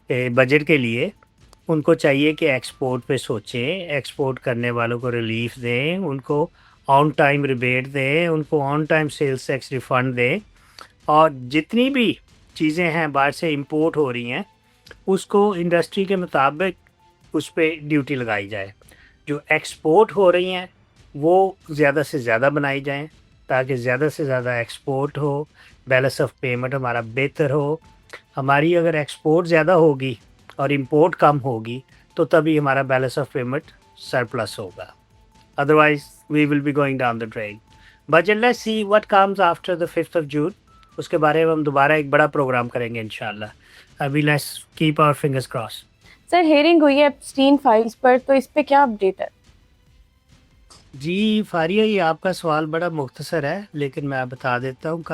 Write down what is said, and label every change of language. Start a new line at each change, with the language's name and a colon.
Urdu: Budget کے لیے، ان کو چاہیے کہ ایکسپورٹ پہ سوچیں، ایکسپورٹ کرنے والوں کو ریلیف دیں، ان کو آن ٹائم ریبیٹ دیں، ان کو on time sales tax refund دیں، اور جتنی بھی چیزیں ہیں باہر سے امپورٹ ہو رہی ہیں اس کو انڈسٹری کے مطابق اس پہ ڈیوٹی لگائی جائے۔ جو ایکسپورٹ ہو رہی ہیں وہ زیادہ سے زیادہ بنائی جائیں، تاکہ زیادہ سے زیادہ export ہو، balance of payment ہمارا بہتر ہو. ہماری اگر ایکسپورٹ زیادہ ہوگی اور امپورٹ کم ہوگی تو تبھی ہمارا بیلنس آف پیمنٹ سرپلس ہوگا.
English: Otherwise we will be going down the drain. But let's see what comes after the 5th of June.
Urdu: اس کے بارے میں ہم دوبارہ ایک بڑا پروگرام کریں گے انشاءاللہ. ابھی
English: Let's keep our fingers cross.
Urdu: Sir hearing ہوئی ہے ایپسٹین فائلز پر، تو اس پہ کیا اپڈیٹ ہے؟ جی فاریہ، یہ آپ کا سوال بڑا مختصر ہے لیکن میں بتا دیتا ہوں.